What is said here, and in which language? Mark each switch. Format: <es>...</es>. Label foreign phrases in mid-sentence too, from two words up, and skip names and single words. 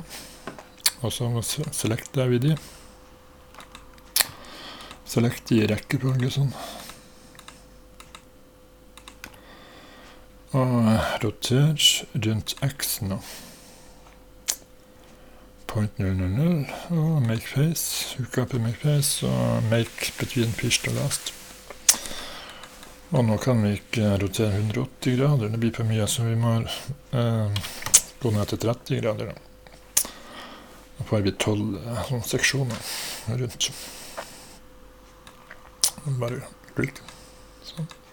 <no>Og så selekter vi de. Selekt i rekkefølge sånn. Og roter rundt x nå.</no> <en>Point 0, 0, 0. Og make face.</en> <no>Hukker for</no> <en>make face. Og make between first og last.</en> <no>Og nå kan vi ikke rotere 180 grader, det blir for mye, så vi må gå ned til 30 grader da. Og får vi 12 seksjoner rundt. Bare klikk. Sånn.</no>